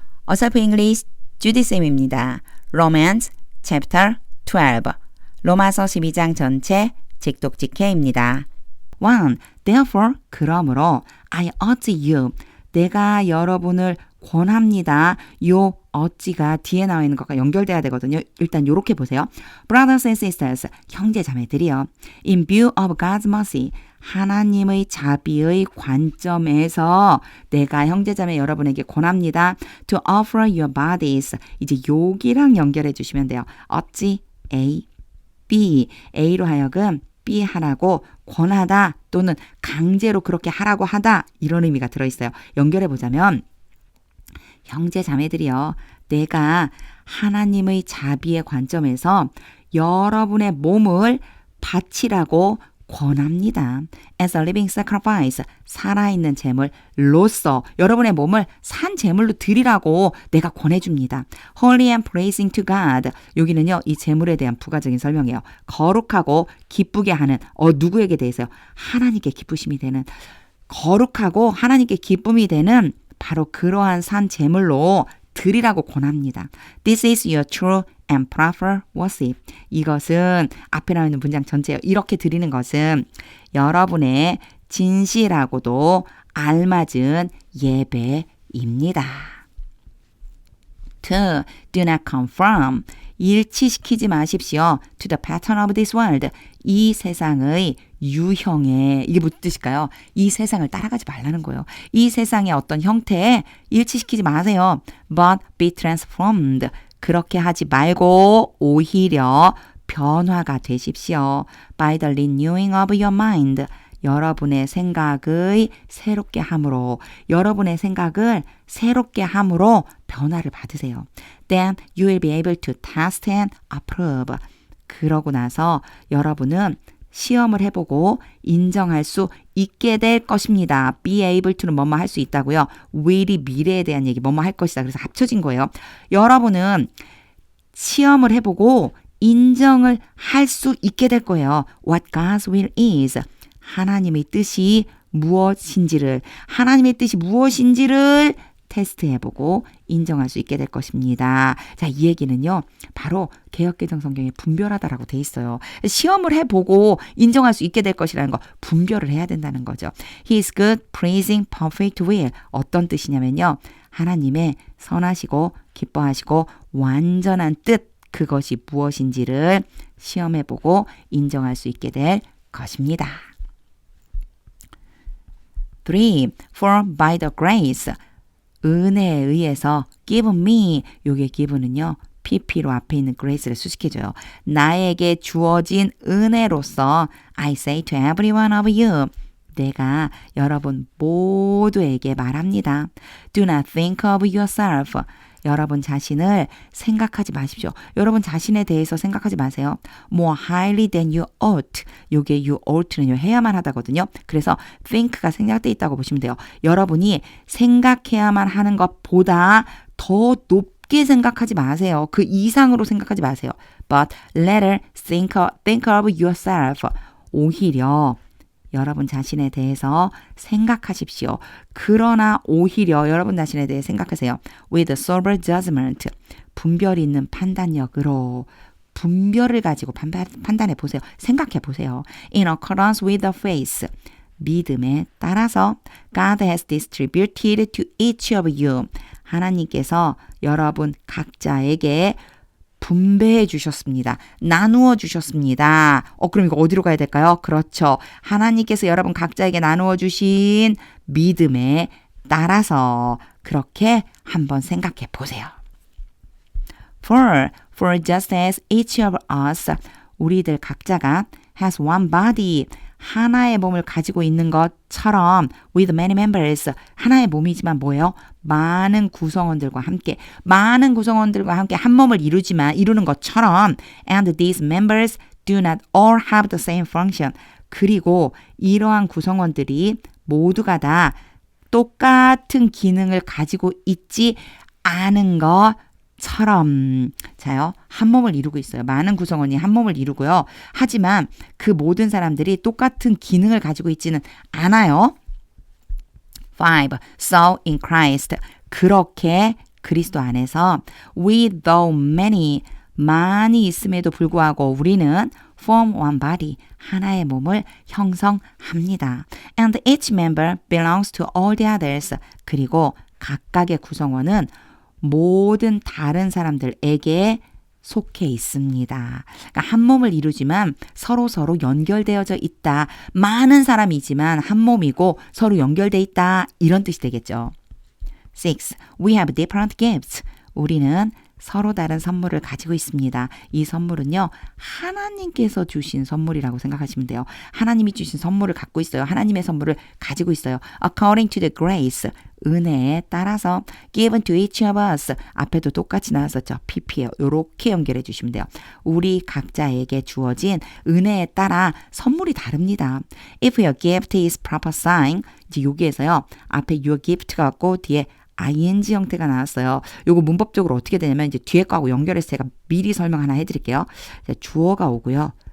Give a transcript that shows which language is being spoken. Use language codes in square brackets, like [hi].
[ko] 어설프 잉글리시 주디쌤입니다. [en] Romance Chapter 12 [ko] 로마서 12장 전체 직독직해입니다. 1. [en] Therefore, [ko] 그러므로 [en] I urge you, [ko] 내가 여러분을 권합니다. 요 어찌가 뒤에 나와 있는 것과 연결돼야 되거든요. 일단 요렇게 보세요. [en] Brothers and sisters, 형제 자매들이요. In view of God's mercy, [ko] 하나님의 자비의 관점에서 내가 형제 자매 여러분에게 권합니다. [en] To offer your bodies. [ko] 이제 여기랑 연결해 주시면 돼요. 어찌 A, B. A로 하여금 B 하라고 권하다 또는 강제로 그렇게 하라고 하다 이런 의미가 들어있어요. 연결해 보자면 형제 자매들이요. 내가 하나님의 자비의 관점에서 여러분의 몸을 바치라고 권합니다. [en] As a living sacrifice, [ko] 살아있는 제물로서 여러분의 몸을 산 제물로 드리라고 내가 권해줍니다. [en] Holy and praising to God. [ko] 여기는요, 이 제물에 대한 부가적인 설명이에요. 거룩하고 기쁘게 하는, 누구에게 대해서요? 하나님께 기쁘심이 되는, 거룩하고 하나님께 기쁨이 되는 바로 그러한 산 제물로 드리라고 권합니다. [en] This is your true and proper worship. [ko] 이것은 앞에 나와 있는 문장 전체예요. 이렇게 드리는 것은 여러분의 진실하고도 알맞은 예배입니다. [en] 2. Do not conform. [ko] 일치시키지 마십시오. [en] To the pattern of this world. [ko] 이 세상의 유형에, 이게 무슨 뜻일까요? 이 세상을 따라가지 말라는 거예요. 이 세상의 어떤 형태에 일치시키지 마세요. [en] But be transformed. [ko] 그렇게 하지 말고 오히려 변화가 되십시오. [en] By the renewing of your mind. [ko] 여러분의 생각의 새롭게 함으로, 여러분의 생각을 새롭게 함으로 변화를 받으세요. [en] Then you will be able to test and approve. [ko] 그러고 나서 여러분은 시험을 해보고 인정할 수 있게 될 것입니다. Be able to는 뭐뭐 할 수 있다고요. will이 미래에 대한 얘기, 뭐뭐 할 것이다. 그래서 합쳐진 거예요. 여러분은 시험을 해보고 인정을 할 수 있게 될 거예요. [en] What God's will is. [ko] 하나님의 뜻이 무엇인지를, 하나님의 뜻이 무엇인지를 테스트해보고 인정할 수 있게 될 것입니다. 자, 이 얘기는요, 바로 개역개정 성경에 분별하다라고 돼 있어요. 시험을 해보고 인정할 수 있게 될 것이라는 거, 분별을 해야 된다는 거죠. [en] He is good, praising, perfect will. [ko] 어떤 뜻이냐면요, 하나님의 선하시고 기뻐하시고 완전한 뜻, 그것이 무엇인지를 시험해보고 인정할 수 있게 될 것입니다. [en] 3. For by the grace. [ko] 은혜에 의해서 [en] give me, [ko] 요게 give는요, pp로 앞에 있는 grace를 수식해줘요. 나에게 주어진 은혜로서 [en] I say to every one of you. [ko] 내가 여러분 모두에게 말합니다. [en] Do not think of yourself. [ko] 여러분 자신을 생각하지 마십시오. 여러분 자신에 대해서 생각하지 마세요. [en] More highly than you ought. [ko] 요게 you ought는요, 해야만 하다거든요. 그래서 think가 생략되어 있다고 보시면 돼요. 여러분이 생각해야만 하는 것보다 더 높게 생각하지 마세요. 그 이상으로 생각하지 마세요. [en] But rather think of yourself. [ko] 오히려 여러분 자신에 대해서 생각하십시오. 그러나 오히려 여러분 자신에 대해 생각하세요. With a sober judgment. 분별 있는 판단력으로 분별을 가지고 판단해 보세요. 생각해 보세요. [en] In accordance with the faith. [ko] 믿음에 따라서 [en] God has distributed to each of you. [ko] 하나님께서 여러분 각자에게 분배해 주셨습니다. 나누어 주셨습니다. 그럼 이거 어디로 가야 될까요? 그렇죠. 하나님께서 여러분 각자에게 나누어 주신 믿음에 따라서 그렇게 한번 생각해 보세요. [en] For just as each of us, [ko] 우리들 각자가 [en] has one body, [ko] 하나의 몸을 가지고 있는 것처럼 [en] with many members, [ko] 하나의 몸이지만 뭐예요? 많은 구성원들과 함께 한 몸을 이루는 것처럼 [en] and these members do not all have the same function. [ko] 그리고 이러한 구성원들이 모두가 다 똑같은 기능을 가지고 있지 않은 것처럼, 자요, 한 몸을 이루고 있어요. 많은 구성원이 한 몸을 이루고요. 하지만 그 모든 사람들이 똑같은 기능을 가지고 있지는 않아요. [en] 5. So in Christ. [ko] 그렇게 그리스도 안에서 [en] we though many [ko] 많이 있음에도 불구하고 우리는 [en] form one body [ko] 하나의 몸을 형성합니다. [en] And each member belongs to all the others. [ko] 그리고 각각의 구성원은 모든 다른 사람들에게 속해 있습니다. 그러니까 한 몸을 이루지만 서로 연결되어져 있다. 많은 사람이지만 한 몸이고 서로 연결돼 있다. 이런 뜻이 되겠죠. 6. [en] We have different gifts. [ko] 우리는 서로 다른 선물을 가지고 있습니다. 이 선물은요, 하나님께서 주신 선물이라고 생각하시면 돼요. 하나님이 주신 선물을 갖고 있어요. 하나님의 선물을 가지고 있어요. [en] According to the grace, [ko] 은혜에 따라서 [en] given to each of us, [ko] 앞에도 똑같이 나왔었죠. pp예요. 이렇게 연결해 주시면 돼요. 우리 각자에게 주어진 은혜에 따라 선물이 다릅니다. [en] If your gift is prophesying, [ko] 이제 여기에서요, 앞에 [en] your gift [ko] 가 왔고 뒤에 ing 형태가 나왔어요. 요거 문법적으로 어떻게 되냐면 이제 뒤에 거하고 연결해서 제가 미리 설명 하나 해드릴게요. 주어가 오고요.